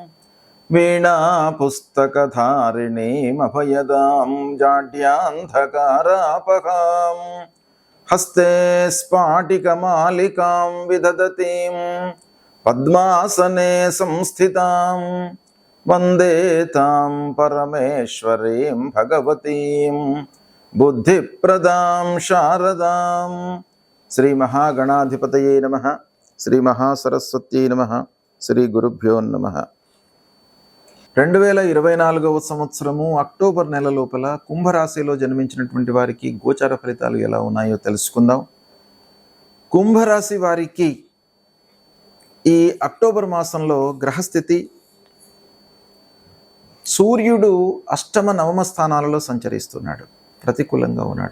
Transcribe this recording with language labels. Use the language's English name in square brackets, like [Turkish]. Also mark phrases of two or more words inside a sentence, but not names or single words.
[Sanskrit] वीणापुस्तकधारिणीमभयदां जाड्यान्धकारापहां हस्ते स्फाटिकमालिकां विदधतीं पद्मासने संस्थितां वन्दे तां परमेश्वरीं भगवतीं बुद्धिप्रदां शारदां। श्री महागणाधिपतये नमः। श्री महासरस्वत्यै नमः। శ్రీ గురుభ్యో నమః. [Telugu] 2024వ సంవత్సరము అక్టోబర్ నెల లోపల కుంభరాశిలో జన్మించినటువంటి వారికి గోచార ఫలితాలు ఎలా ఉన్నాయో తెలుసుకుందాం. కుంభరాశి వారికి ఈ అక్టోబర్ మాసంలో గ్రహస్థితి సూర్యుడు అష్టమ నవమ స్థానాలలో సంచరిస్తున్నాడు, ప్రతికూలంగా ఉన్నాడు.